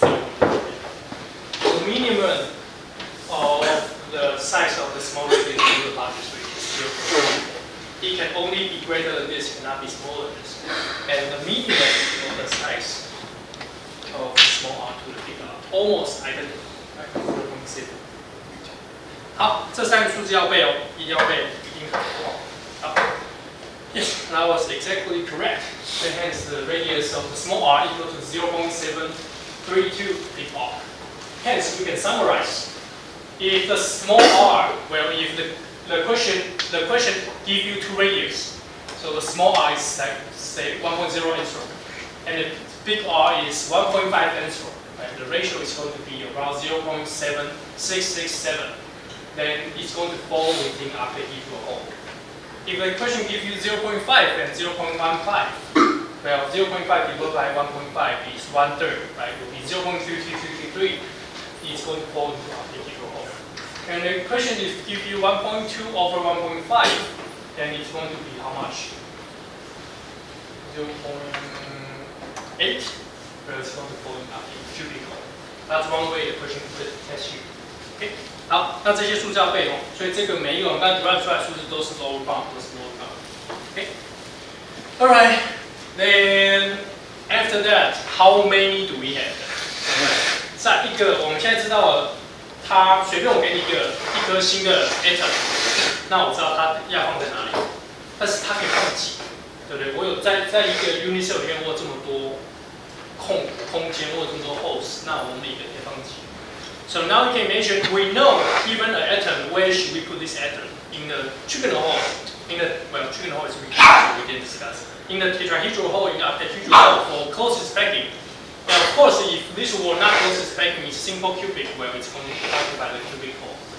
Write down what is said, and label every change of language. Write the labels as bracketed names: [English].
[English] The minimum of the size of the small radius to the largest radius. It can only be greater than this, cannot be smaller than this. And the minimum of the size of the small r to the big R almost identical. Right? 0.7. [Chinese] 好，这3个数字要背哦，一定要背，一定考不好。好。 [English] Yes, that was exactly correct. So hence, the radius of the small r equal to 0.732 big R. Hence, we can summarize. If the small r, well, if the question give you 2 radius, so the small r is like, say 1.0 angstrom, and the big R is 1.5 angstrom. Right? The ratio is going to be around 0.7667. Then it's going to fall within octahedral hole. If the question gives you 0.5 and 0.15, well, 0.5 divided by 1.5 is 1/3, right? It will be 0.3333. It's going to fall into octahedral hole. And the question is give you 1.2 over 1.5, then it's going to be how much? 0.8. Well, it's going to fall into octahedral hole. That's one way the question could test you. Okay. [Chinese] 好，那这些数字要背哦，所以这个每一个我们刚才 derive 出来的数字都是 lower bound，都是 lower bound。 [English] Okay. Alright. Then after that, how many do we have? [Chinese] 在一个我们现在知道了，它随便我给你一颗新的 atom， 那我知道它要放在哪里，但是它可以放几，对不对？我有在一个 unit cell 里面，我有这么多空间，我有这么多 holes， 那我们每个可以放几？ [English] So now you can imagine, we know given an atom, where should we put this atom? In the trigonal hole, trigonal hole is we didn't discuss. In the tetrahedral hole, in the octahedral hole for closest packing. Now of course, if this were not closest packing, it's simple cubic, well it's going to be occupied by the cubic hole.